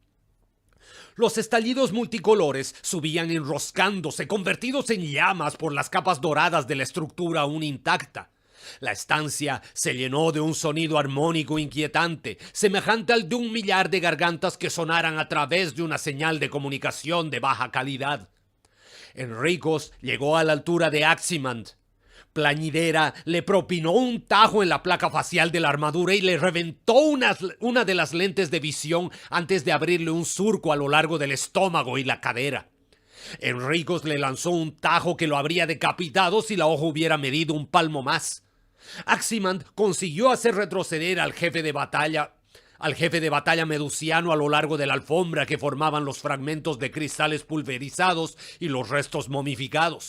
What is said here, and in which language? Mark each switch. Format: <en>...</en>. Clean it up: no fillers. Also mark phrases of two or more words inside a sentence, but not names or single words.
<es>Los estallidos multicolores subían enroscándose, convertidos en llamas por las capas doradas de la estructura aún intacta. La estancia se llenó de un sonido armónico inquietante, semejante al de 1 millar de gargantas que sonaran a través de una señal de comunicación de baja calidad. Enricos llegó a la altura de Aximand. Plañidera le propinó un tajo en la placa facial de la armadura y le reventó una de las lentes de visión antes de abrirle un surco a lo largo del estómago y la cadera. Enricos le lanzó un tajo que lo habría decapitado si la hoja hubiera medido un palmo más. Aximand consiguió hacer retroceder al jefe de batalla medusiano a lo largo de la alfombra que formaban los fragmentos de cristales pulverizados y los restos momificados.</es>